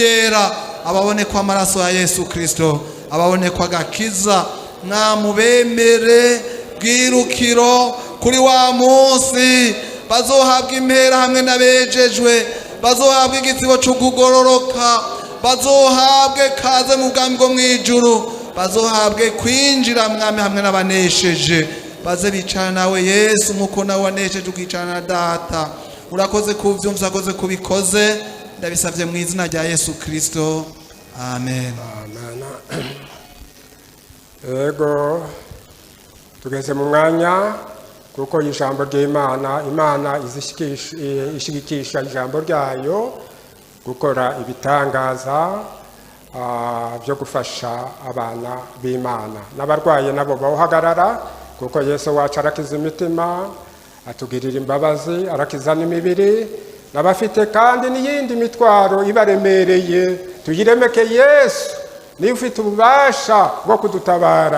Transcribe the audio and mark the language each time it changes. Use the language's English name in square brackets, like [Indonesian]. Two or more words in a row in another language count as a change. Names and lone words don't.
[Rundi] yera, ababone kwa amaraso ya Yesu Kristo, ababone kwa gakiza mwami, bemere bwirukiro kuri wa munsi, bazohabwa impera hamwe n'abejejwe, bazohabwa igitsibo cyo kugororoka, bazohabwe kaze mu bwami bwo mwijuru, bazohabwe kwinjira mwami hamwe n'abanesheje, baze bicara nawe Yesu nkuko nawe wanesheje ukicarana na Data. Urakoze kuvyumva, urakoze kubikoze, ndabisavye mu izina rya Yesu Kristo, amen. Ego tugeze mu mwanya kuko ijambo ry'Imana, Imana ishigikisha ijambo ryayo gukora ibitangaza byo gufasha abana b'Imana, n'abarwaye nabo bawuhagarara, kuko Yesu wacu arakiza imitima, atugirira imbabazi, arakiza n'imibiri, n'abafite kandi n'iyindi mitwaro ibaremereye tuyiremeke Yesu niwe ufite ububasha bwo kudutabara.